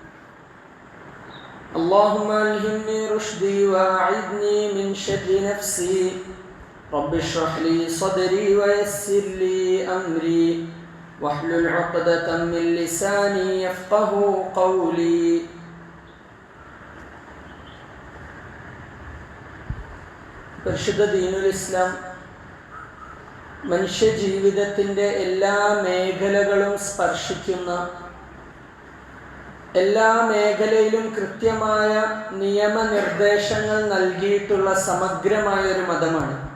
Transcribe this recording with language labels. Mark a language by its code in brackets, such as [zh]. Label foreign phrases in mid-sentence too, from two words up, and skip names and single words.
[ar] اللهم ألهمني رشدي وأعذني من شر نفسي. رب اشرح لي صدري ويسر لي أمري واحلل عقدة من لساني يفقه قولي. [ml] പരിശുദ്ധ ദീനുൽ ഇസ്ലാം മനുഷ്യജീവിതത്തിൻ്റെ എല്ലാ മേഖലകളും സ്പർശിക്കുന്ന, എല്ലാ മേഖലയിലും കൃത്യമായ നിയമനിർദ്ദേശങ്ങൾ നൽകിയിട്ടുള്ള സമഗ്രമായൊരു മതമാണ്.